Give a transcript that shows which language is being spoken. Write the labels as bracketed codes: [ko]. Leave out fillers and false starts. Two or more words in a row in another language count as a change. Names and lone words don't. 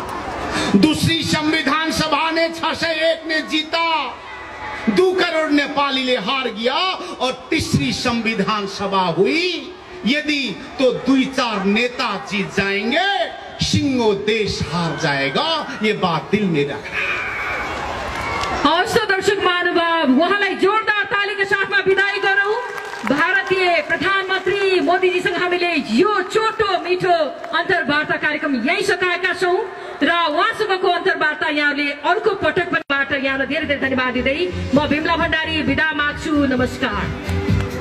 [hi] दूसरी संविधान सभा ने 601 ने जीता, 2 करोड़ नेपाली ने हार गया। और तीसरी संविधान सभा हुई, यदि तो 2-4 नेता जीत जाएंगे, सिंगो देश हार जाएगा। ये बात दिल में रखना। [ne] दर्शक महानुभाव, उहाँलाई जोरदार तालीका साथमा विदाई गरौं। भारतीय प्रधानमन्त्री मोदीजीसँग हामीले यो छोटो मिठो अन्तर्वार्ता कार्यक्रम यही सकाएका छौं र उहाँसँगको अन्तर्वार्ता यहाँले अर्को पटक पनिबाट यहाँलाई धेरै धेरै धन्यवाद दिँदै म बिमला भण्डारी विदा माग्छु।